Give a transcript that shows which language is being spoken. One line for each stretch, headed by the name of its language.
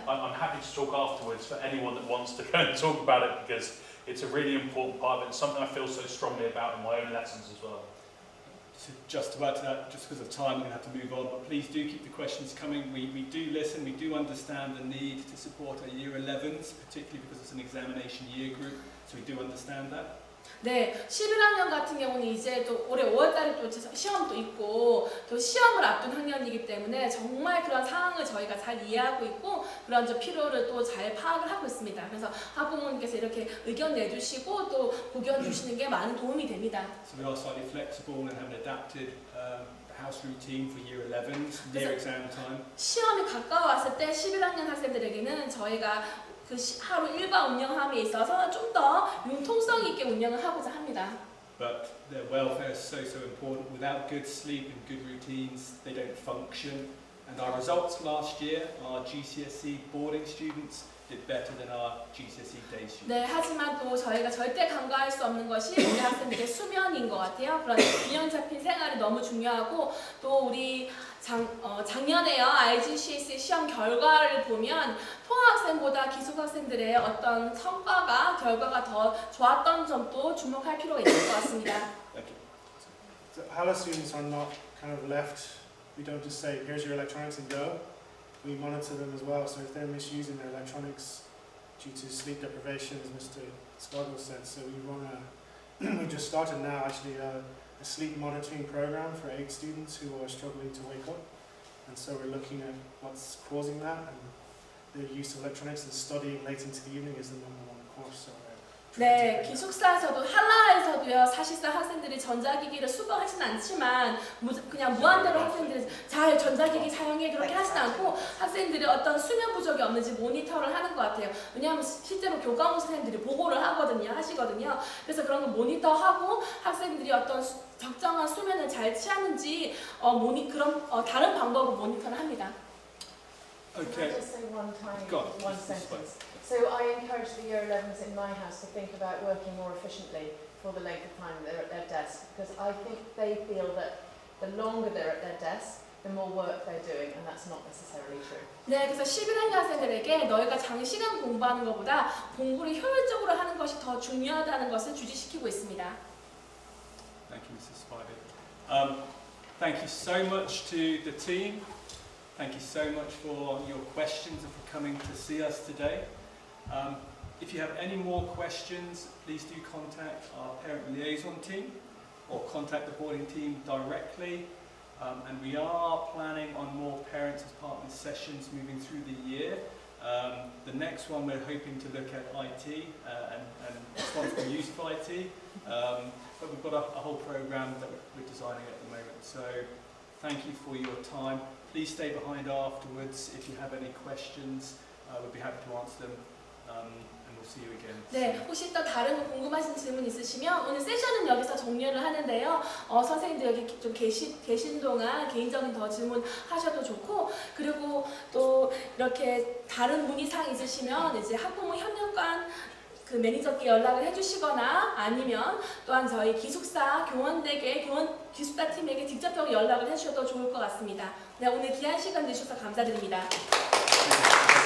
English: I'm happy to talk afterwards for anyone that wants to go and talk about it, because it's a really important part of it. It's something I feel so strongly about in my own lessons as well. So just about that, just because of time, we're going to have to move on, but please do keep the questions coming. We do listen, we do understand the need to support our Year 11s, particularly because it's an examination year group, so we do understand that.
Korean: 네, 11학년 같은 경우는 이제 또 올해 5월달에 또 시험도 있고 또 시험을 앞둔 학년이기 때문에 정말 그런 상황을 저희가 잘 이해하고 있고 그런 좀 필요를 또 잘 파악을 하고 있습니다. 그래서 학부모님께서 이렇게 의견 내주시고 또 고견 주시는 게 많은 도움이 됩니다.
English: So we are slightly flexible and have an adapted house routine for Year 11s near exam time.
Korean: 시험이 가까워왔을 때 11학년 학생들에게는 저희가 그 하루 일과 운영함에 있어서 좀 더 융통성 있게 운영을 하고자 합니다.
English: But their welfare is so important. Without good sleep and good routines, they don't function. And our results last year, our GCSE boarding students did better than our GCSE day students.
Korean: 네, 하지만 또 저희가 절대 간과할 수 없는 것이 우리 학생들의 수면인 것 같아요. 그런 균형 잡힌 생활이 너무 중요하고 또 우리 작년에요 IGCSE 시험 결과를 보면 통학생보다 기숙학생들의 어떤 성과가 결과가 더 좋았던 점도 주목할 필요가 있을 것 같습니다.
English: Thank you. So HALA students are not kind of left, we don't just say, here's your electronics and go. We monitor them as well, so if they're misusing their electronics due to sleep deprivation, as Mr. Scargill said, so we run we just started now actually a sleep monitoring program for 8 students who are struggling to wake up, and so we're looking at what's causing that, and the use of electronics and studying late into the evening is the #1 course, so we're
Korean: 네, 기숙사에서도 한라에서도요. 사실상 학생들이 전자기기를 수거하진 않지만 그냥 무한대로 학생들이 잘 전자기기 사용해 그렇게 하진 않고 학생들이 어떤 수면 부족이 없는지 모니터를 하는 것 같아요. 왜냐하면 실제로 교과목 선생님들이 보고를 하시거든요. 그래서 그런 거 모니터하고 학생들이 어떤 적정한 수면을 잘 취하는지 다른 방법으로 모니터를 합니다.
English: Can I just say one Go on. one sentence? So I encourage the year 11s in my house to think about working more efficiently for the length of time they're at their desk, because I think they feel that the longer they're at their desk, the more work they're doing, and that's not necessarily true.
Korean: 네, 그래서 11학년 학생들에게 너희가 장시간 공부하는 것보다 공부를 효율적으로 하는 것이 더 중요하다는 것을 주지시키고 있습니다.
English: Thank you, Mrs. Spivey. Thank you so much to the team. Thank you so much for your questions and for coming to see us today. If you have any more questions, please do contact our parent liaison team or contact the boarding team directly. And we are planning on more parents as partners sessions moving through the year. The next one we're hoping to look at IT and responsible use of IT. But we've got a whole program that we're designing at the moment. So thank you for your time. Please stay behind afterwards if you have any questions. We'll be happy to answer them. And we'll see you again.
Korean: 네, 혹시 또 다른 거 궁금하신 질문 있으시면 오늘 세션은 여기서 종료를 하는데요. 선생님들 여기 좀 계신 동안 개인적인 더 질문하셔도 좋고, 그리고 또 이렇게 다른 문의사항 있으시면 이제 학부모 협력관 그 매니저께 연락을 해주시거나 아니면 또한 저희 기숙사 교원에게 기숙사 팀에게 직접적으로 연락을 해주셔도 좋을 것 같습니다. 네, 오늘 귀한 시간 내주셔서 감사드립니다.